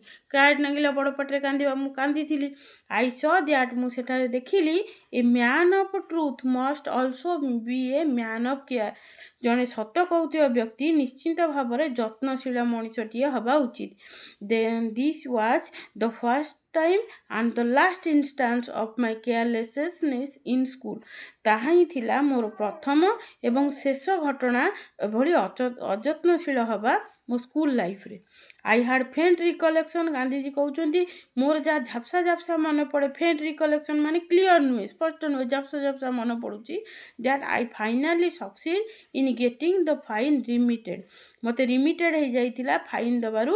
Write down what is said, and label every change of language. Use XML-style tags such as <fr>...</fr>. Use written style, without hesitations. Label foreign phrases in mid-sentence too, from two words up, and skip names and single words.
<or>କ୍ରାଏଡ୍ ନାଗିଲା ବଡ଼ ପାଟିରେ କାନ୍ଦିବା, ମୁଁ କାନ୍ଦିଥିଲି।</or> <en>I saw that,</en> <or>ମୁଁ ସେଠାରେ ଦେଖିଲି,</or> <en>a man of truth must also be a man of care,</en> <or>ଜଣେ ସତ କହୁଥିବା ବ୍ୟକ୍ତି ନିଶ୍ଚିତ ଭାବରେ ଯତ୍ନଶୀଳ ମଣିଷଟିଏ ହେବା ଉଚିତ।</or> <en>this was the first time and the last instance of my carelessness in school,</en> <or>ତାହା ହିଁ ଥିଲା ମୋର ପ୍ରଥମ ଏବଂ ଶେଷ ଘଟଣା ଏଭଳି ଅଯତ୍ନଶୀଳ ହେବା ମୋ</or> <en>school life-re. I had faint recollection,</en> <or>ଗାନ୍ଧିଜୀ କହୁଛନ୍ତି ମୋର ଯାହା ଝାପ୍ସା ଝାପ୍ସା ମନେ ପଡ଼େ,</or> <en>faint recollection</en> <or>ମାନେ କ୍ଲିଅର୍ ନୁହେଁ, ସ୍ପଷ୍ଟ ନୁହେଁ, ଝାପ୍ସା ଝାପ୍ସା ମନେ ପଡ଼ୁଛି,</or> <en>that I finally succeed in getting the fine remitted,</en> <or>ମୋତେ ରିମିଟେଡ୍ ହେଇଯାଇଥିଲା ଫାଇନ୍ ଦେବାରୁ।</or>